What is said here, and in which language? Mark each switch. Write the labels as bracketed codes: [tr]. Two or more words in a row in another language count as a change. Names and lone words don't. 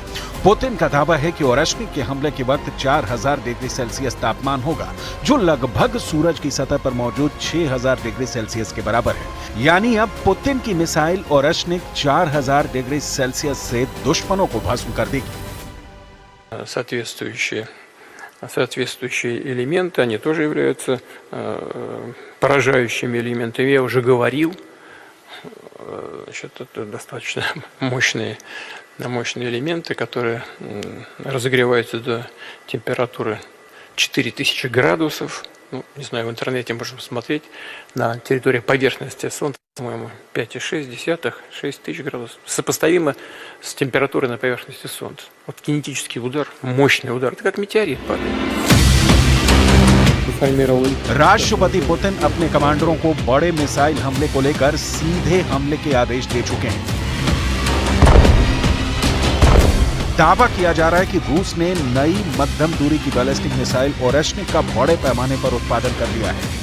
[hi] पुतिन का दावा है कि ओरेशनिक के हमले के वक्त 4000 डिग्री सेल्सियस तापमान होगा, जो लगभग सूरज की सतह पर मौजूद 6000 डिग्री सेल्सियस के बराबर है। यानी अब पुतिन की मिसाइल ओरेशनिक 4000 डिग्री सेल्सियस से दुश्मनों को भस्म कर देगी। [ru] Соответствующие элементы, они тоже являются поражающими элементами. Я уже говорил, это достаточно мощные элементы, которые разогреваются до температуры 4000 градусов. Не знаю, в интернете можно посмотреть. На территории поверхности Солнца, по-моему, 5,6, 6 тысяч градусов. Сопоставимо с температурой на поверхности Солнца. Вот кинетический удар, мощный удар. Это как метеорит падает. [hi] राष्ट्रपति पुतिन अपने कमांडरों को बड़े मिसाइल हमले को लेकर सीधे हमले के आदेश दे चुके हैं। दावा किया जा रहा है कि रूस ने नई मध्यम दूरी की बैलिस्टिक मिसाइल ओरेशनिक का बड़े पैमाने पर उत्पादन कर लिया है।